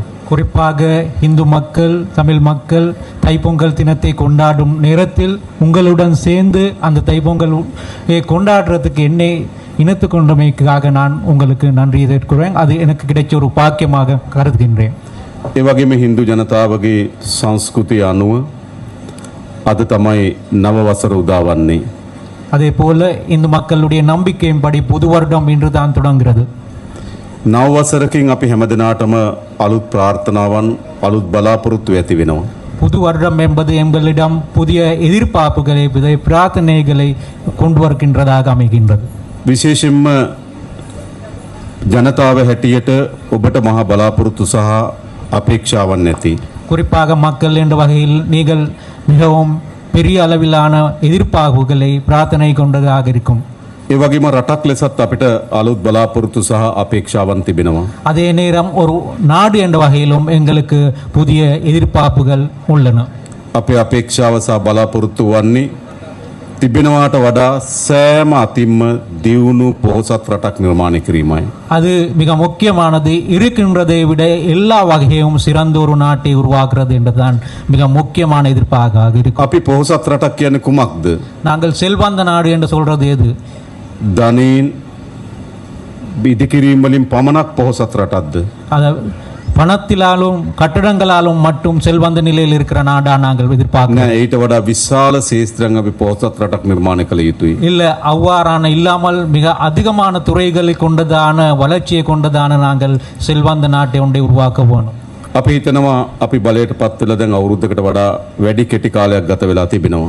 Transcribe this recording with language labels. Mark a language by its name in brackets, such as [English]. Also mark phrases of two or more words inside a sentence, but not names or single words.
[Tamil] குறிப்பாக இந்து மக்கள் தமிழ் மக்கள் தைப்பொங்கல் தினத்தை கொண்டாடும் நேரத்தில் உங்களுடன் சேர்ந்து அந்த தைப்பொங்கல் கொண்டாடுறதுக்கு என்னை இணைத்து கொண்டமைக்காக நான் உங்களுக்கு நன்றி தெரிவிக்கிறேன். அது எனக்கு கிடைச்ச ஒரு பாக்கியமாக கருதுகின்றேன். [Sinhala] ඒ වගේම හින්දු ජනතාවගේ සංස්කෘතිය අනුව අද තමයි නව වසර උදා වන්නේ. [Tamil] அதே போல இந்து மக்களுடைய நம்பிக்கையின்படி புது வருடம் இன்று தான் தொடங்குகிறது. [Sinhala] නව වසරකින් අපි හැමදෙනාටම අලුත් ප්‍රාර්ථනාවන් අලුත් බලාපොරොත්තු ඇති වෙනවා. [Tamil] புது வருடம் என்பது எங்களிடம் புதிய எதிர்பார்ப்புகளை புதிய பிரார்த்தனைகளை கொண்டு வருகின்றதாக அமைகின்றது. [Sinhala] විශේෂයෙන්ම ජනතාව හැටියට ඔබට මහා බලාපොරොත්තු සහ අපේක්ෂාවන් නැති. [Tamil] குறிப்பாக மக்கள் என்ற வகையில் நீங்கள் மிகவும் பெரிய அளவிலான எதிர்பார்ப்புகளை பிரார்த்தனை கொண்டதாக இருக்கும். [Sinhala] ඒ වගේම රටක් ලෙසත් අපිට අලුත් බලාපොරොත්තු සහ අපේක්ෂාවන් තිබෙනවා. [Tamil] அதே நேரம் ஒரு நாடு என்ற வகையிலும் எங்களுக்கு புதிய எதிர்பார்ப்புகள் உள்ளன. [Sinhala] අපේ අපේක්ෂාව සහ බලාපොරොත්තු වන්නේ තිබෙනවාට වඩා සෑම අතින්ම දියුණු පොහොසත් රටක් නිර්මාණය කිරීමයි. [Tamil] அது மிக முக்கியமானது. இருக்கின்றதை விட எல்லா வகையும் சிறந்த ஒரு நாட்டை உருவாக்குறது என்றுதான் மிக முக்கியமான எதிர்பார்ப்பாக இருக்கும். [Sinhala] අපි පොහොසත් රටක් කියන්නේ කුමක්ද? [Tamil] நாங்கள் செல்வந்த நாடு என்று சொல்றது எது? [Sinhala] ධනයෙන් ඉදිකිරීම වලින් පමණක් පොහොසත් රටක්ද? [Tamil] பணத்திலாலும் கட்டடங்களாலும் மட்டும் செல்வந்த நிலையில் இருக்கிற நாடா நாங்கள் எதிர்பார்க்கிறோம்? [Sinhala] නෑ, ඊට වඩා විශාල ශේත්‍රයක් අපි පොහොසත් රටක් නිර්මාණය කළ යුතුයි. [Tamil] இல்ல, அவ்வாறான இல்லாமல் மிக அதிகமான துறைகளை கொண்டதான வளர்ச்சியை கொண்டதான நாங்கள் செல்வந்த நாட்டை ஒன்றை உருவாக்க வேணும். [Sinhala] අපි හිතනවා අපි බලයට පත් වෙලා දැන් අවුරුද්දකට වඩා වැඩි කෙටි කාලයක් ගත වෙලා තිබෙනවා.